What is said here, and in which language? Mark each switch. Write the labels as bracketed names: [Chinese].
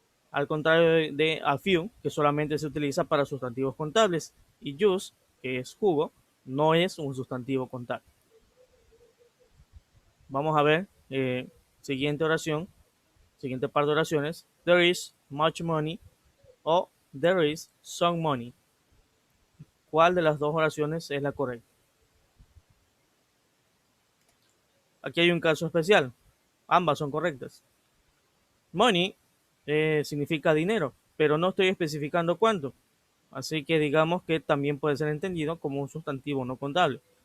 [Spanish] Al contrario de a few, que solamente se utiliza para sustantivos contables, y juice, que es jugo, no es un sustantivo contable. Vamos a ver, siguiente oración, siguiente par de oraciones. [English] There is much money o there is some money. [Spanish] ¿Cuál de las dos oraciones es la correcta? Aquí hay un caso especial. Ambas son correctas. Money significa dinero, pero no estoy especificando cuánto. Así que digamos que también puede ser entendido como un sustantivo no contable.